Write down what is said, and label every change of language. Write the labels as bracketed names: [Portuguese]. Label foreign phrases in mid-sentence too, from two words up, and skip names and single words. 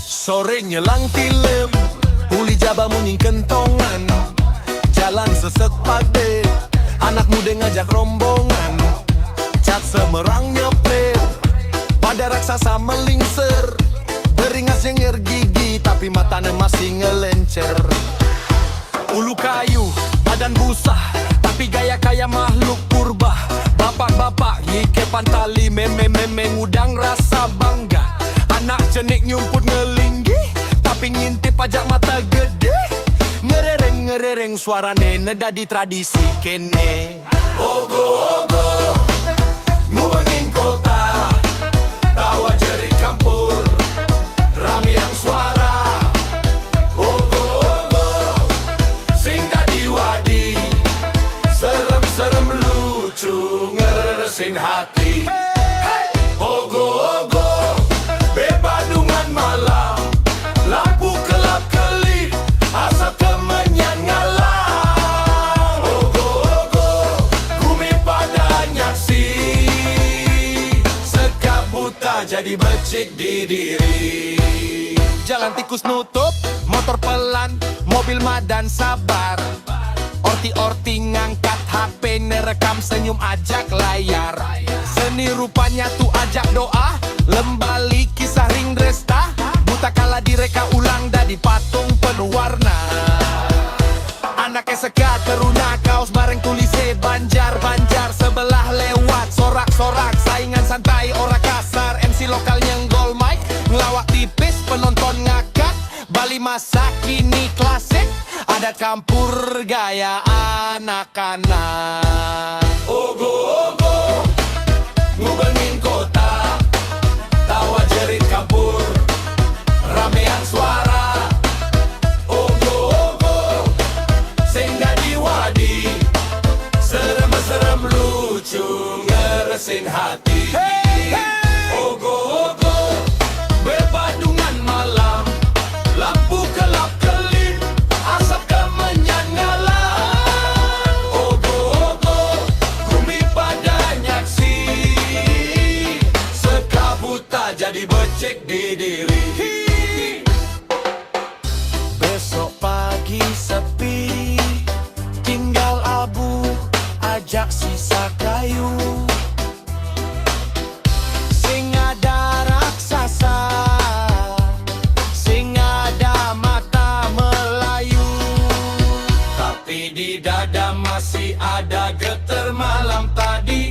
[Balinese] Sore nyelang tilem, uli jaba munyi kentongan, jalan seset pade, anak muda ngajak rombongan, cat semerang nyepet, pada raksasa melingser, beringas nyenger gigi tapi matanya masih ngelencer. [Indonesian] Ulu kayu, badan busa, tapi gaya kayak makhluk purba. [Balinese] Bapak-bapak ngikepan tali, meme-meme ngudang rasa bangga. Anak jenik nyumput ngelinggi, tapi ngintip pajak mata gede. Ngerereng-ngerereng suarane nedadi tradisi kene. Ogo-ogo, ngubengin kota, tawa jerit campur, rame yang suara. Ogo-ogo, sing dadi wadi, serem-serem lucu, ngeresin hati. Ogo-ogo, bebadungan malam, lampu kelap-kelip, asap kemenyan ngalam. Ogo-ogo, bumi pada nyaksi, sekap buta jadi becik di diri. Jalan tikus nutup, motor pelan, mobil madan sabar. Orti-orti ngangkat HP, nerekam senyum ajak layar. Seni rupanya tuh ajak doa, lembali kisah ring dresta. [Indonesian] Buta kala direka ulang dari patung penuh warna. [Balinese] Anaknya sekat teruna kaos bareng tulise Banjar-Banjar. [Indonesian] Sebelah lewat sorak-sorak, saingan santai ora kasar. MC lokal nyenggol mic, ngelawak tipis penonton ngakak. Bali masa kini klasik, ada campur gaya anak-anak. [Balinese] Ogo-ogo, ngubengin kota, tawa jerit campur, ramean suara. Ogo-ogo, sing dadi wadi, serem-serem lucu, ngeresin hati. Ogo-ogo, bebadungan malam, lampu kelap-kelip, asap kemenyan ngalam. Ogo-ogo, bumi pada nyaksi, sekap buta jadi becik di diri. [Indonesian] Besok pagi sepi, tinggal abu, ajak sisa kayu. [Balinese] Sing ada raksasa, sing ada mata Melayu, [Indonesian] tapi di dada masih ada getar malam tadi.